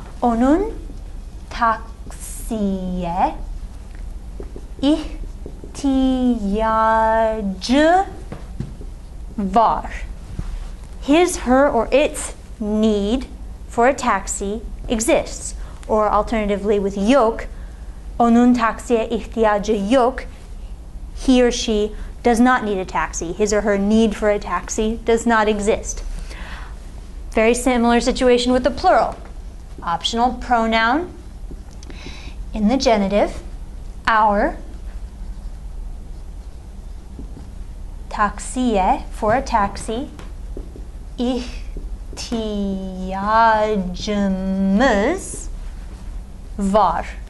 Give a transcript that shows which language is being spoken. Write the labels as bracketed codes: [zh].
[tr] Onun taksiye ihtiyacı var. [en] His, her, or its need for a taxi exists. Or alternatively with yok, [tr] Onun taksiye ihtiyacı yok. [en] He or she does not need a taxi. His or her need for a taxi does not exist. Very similar situation with the plural. Optional pronoun in the genitive, our, taksiye, for a taxi, [tr] ihtiyacımız var.